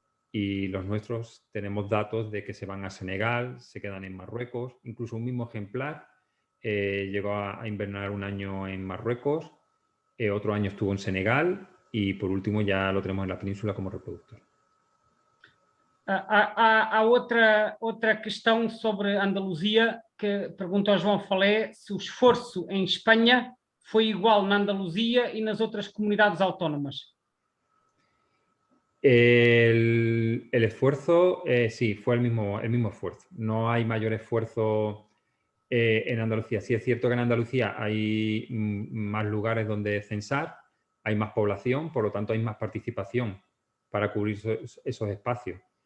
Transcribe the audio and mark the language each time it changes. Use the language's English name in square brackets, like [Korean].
[Spanish] Y los nuestros tenemos datos de que se van a Senegal, se quedan en Marruecos, incluso un mismo ejemplar llegó a invernar un año en Marruecos, otro año estuvo en Senegal y por último ya lo tenemos en la península como reproductor. [Portuguese] Há outra questão sobre Andaluzia que pergunta ao João Falé se o esforço em Espanha foi igual na Andaluzia e nas outras comunidades autónomas. [Spanish] El esfuerzo, sí, fue el mismo esfuerzo. No hay mayor esfuerzo en Andalucía. Sí es cierto que en Andalucía hay más lugares donde censar, hay más población, por lo tanto hay más participación para cubrir esos espacios.